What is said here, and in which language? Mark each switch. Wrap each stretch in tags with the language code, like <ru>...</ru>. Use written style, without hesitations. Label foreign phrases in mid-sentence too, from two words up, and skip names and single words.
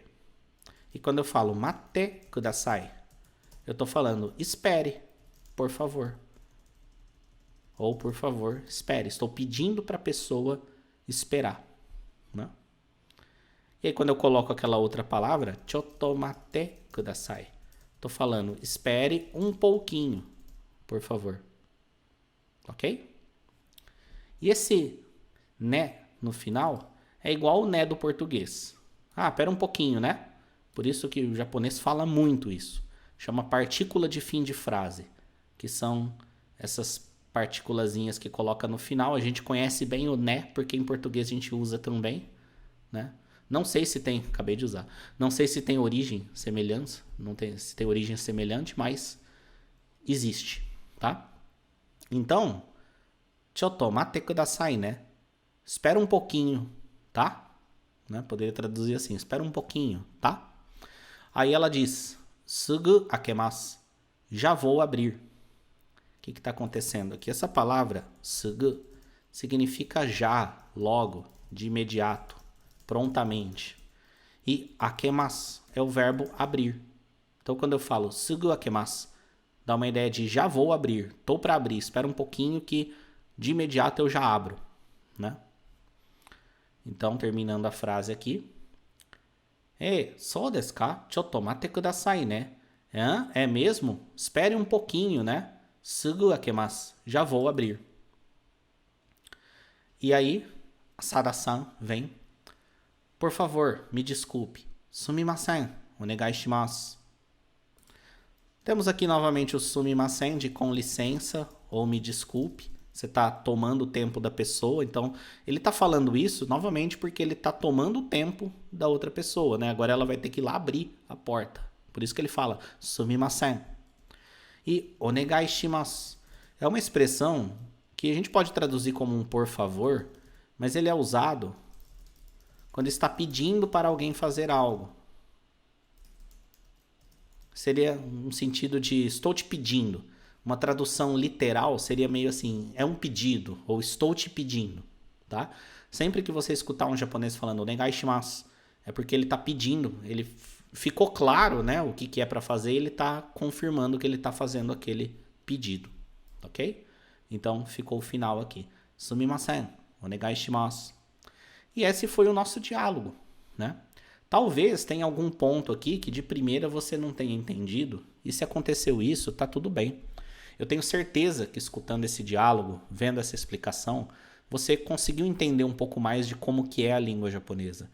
<pt>E quando eu falo</pt> <ja>まてください,</ja> <pt>eu estou falando espere, por favor. Ou por favor, espere. Estou pedindo para a pessoa esperar, né? E aí quando eu coloco aquela outra palavra,</pt> <ja>ちょっと待ってください,</ja> <pt>estou falando espere um pouquinho, por favor. Ok? E esse né no final é igual o né do português. Ah, pera um pouquinho, né? Por isso que o japonês fala muito isso. Chama partícula de fim de frase, que são essas partículazinhas que coloca no final. A gente conhece bem o né, porque em português a gente usa também, né? Não sei se tem, acabei de usar. Não sei se tem origem semelhante, não tem, se tem origem semelhante, mas existe, tá? Então,</pt> <ja>ちょっと待ってください,</ja> <pt>né? Espera um pouquinho, tá? Né? Poderia traduzir assim, espera um pouquinho, tá? Aí ela diz,</pt> <ja>すぐ開けます,</ja> <pt>já vou abrir. O que está acontecendo aqui? Essa palavra, sugu, significa já, logo, de imediato, prontamente. E akemasu é o verbo abrir. Então, quando eu falo</pt> <ja>すぐ開けます,</ja> <pt>dá uma ideia de já vou abrir, tô para abrir, espera um pouquinho que de imediato eu já abro, né? Então, terminando a frase aqui.</pt> <ja>そうですか?ちょっと待ってください,</ja> <pt>né? É mesmo? Espere um pouquinho, né?</pt> <ja>すぐ開けます.</ja> <pt>Já vou abrir. E aí, a Sada-san vem. Por favor, me desculpe.</pt> <ja>すみません、お願いします.</ja> <pt>Temos aqui novamente o sumimasen de com licença ou me desculpe. Você está tomando o tempo da pessoa, então ele está falando isso novamente porque ele está tomando o tempo da outra pessoa, né? Agora ela vai ter que ir lá abrir a porta. Por isso que ele fala sumimasen.</pt> <ja>E お願いします.</ja> <pt>É uma expressão que a gente pode traduzir como um por favor, mas ele é usado quando está pedindo para alguém fazer algo. Seria um sentido de estou te pedindo. Uma tradução literal seria meio assim, é um pedido, ou estou te pedindo, tá? Sempre que você escutar um japonês falando</pt> <ja>お願いします,</ja> <pt>é porque ele está pedindo, ele ficou claro, né, o que é para fazer, ele está confirmando que ele está fazendo aquele pedido, ok? Então ficou o final aqui.</pt> <ja>すみません、お願いします.</ja> <pt>E esse foi o nosso diálogo, né? Talvez tenha algum ponto aqui que de primeira você não tenha entendido, e se aconteceu isso, tá tudo bem. Eu tenho certeza que escutando esse diálogo, vendo essa explicação, você conseguiu entender um pouco mais de como que é a língua japonesa.</pt>